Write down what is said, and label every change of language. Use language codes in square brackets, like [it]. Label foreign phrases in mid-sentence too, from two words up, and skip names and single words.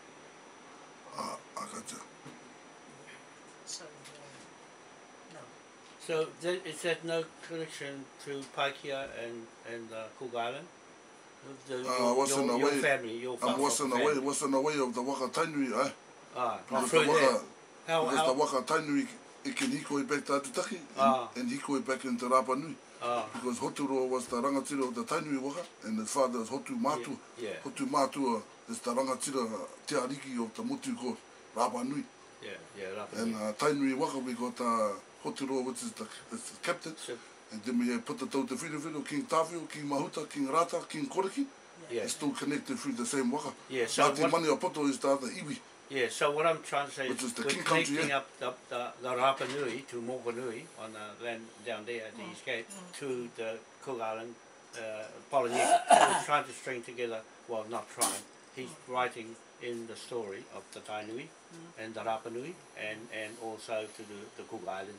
[en] I gotcha. So, no. So is that no connection to Paikea and Cook Island? What's in the your way? family, your What's in the way? What's in the way of the waka tainui, eh? Not Because through the there. waka, because the waka tainui, it can hikoi back to Atutaki and hikoi back into Rapa Nui. Because Hoturo was the rangatira of the tainui waka, and his father is Hotu Matua. Yeah. Hotu Matua is the [mi] rangatira te ariki [en] of the mutu called Rapa Nui. Yeah, Rapa And Nui. tainui waka, we got Hoturo, which is the captain. So, And then we put the [mi] tau te whiru, [en] King Tawhio, King Mahuta, King Rata, King Koriki. yeah. It's still connected through the same waka. Yeah, so Ngāti what, Mani o Poto is the other iwi. yeah, so what I'm trying to say Which is is the we're King Country, connecting yeah. up the Rapa Nui to Mokanui on the land down there at the East Cape to the Cook Island, Polynesia. So we're trying to string together, well, not trying, he's writing in the story of the Tainui and the Rapa Nui and also to the Cook Islands.